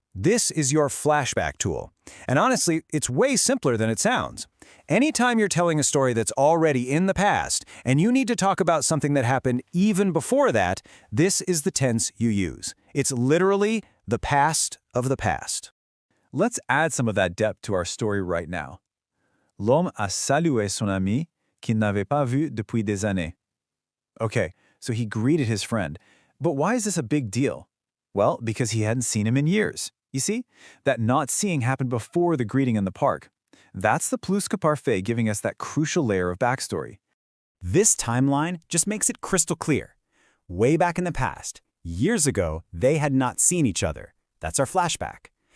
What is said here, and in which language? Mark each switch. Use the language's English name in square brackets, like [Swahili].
[English] This is your flashback tool. And honestly, it's way simpler than it sounds. Anytime you're telling a story that's already in the past, and you need to talk about something that happened even before that, this is the tense you use. It's literally the past of the past. Let's add some of that depth to our story right now. [French] L'homme a salué son ami qu'il n'avait pas vu depuis des années. [English] Okay, so he greeted his friend. But why is this a big deal? Well, because he hadn't seen him in years. You see, that not seeing happened before the greeting in the park. That's the plus que parfait giving us that crucial layer of backstory. This timeline just makes it crystal clear. Way back in the past, years ago, they had not seen each other. That's our flashback.